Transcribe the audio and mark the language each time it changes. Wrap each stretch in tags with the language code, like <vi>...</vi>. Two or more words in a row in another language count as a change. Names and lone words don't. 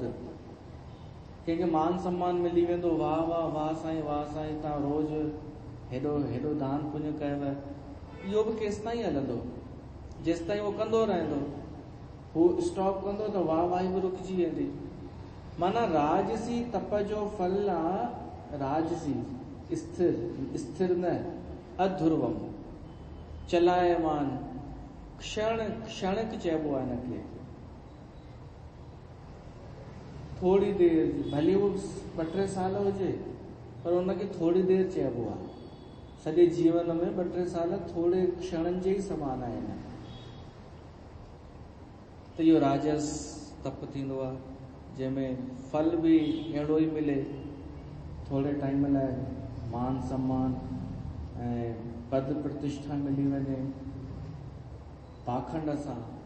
<sd>कंहिंखे मान सम्मान मिली वेंदो, वाह वाह वाह साईं, वाह साईं, तव्हां रोज़ हेॾो दान पुण्य कयव, इहो बि केसि ताईं हलंदो, जेसि ताईं उहो कंदो रहंदो। हू स्टॉप कंदो त वाह वाही बि रुकिजी वेंदी। माना राजसी तप जो फल आहे राजसी, स्थिर न, अध्रुवम, चलायमान, क्षणिक चइबो आहे हिनखे। थोड़ी देर, भले वो 2-3 साल हुजे, पर हुनखे थोड़ी देर चइबो आहे। सॼे जीवन में 2-3 साल थोड़े क्षणनि जे ई समान आहिनि। त इहो राजस तप थींदो आहे, जंहिंमें फल बि अहिड़ो ई मिले, थोड़े टाइम लाइ मान सम्मान ऐं पद प्रतिष्ठा मिली वञे पाखंड सां।</sd>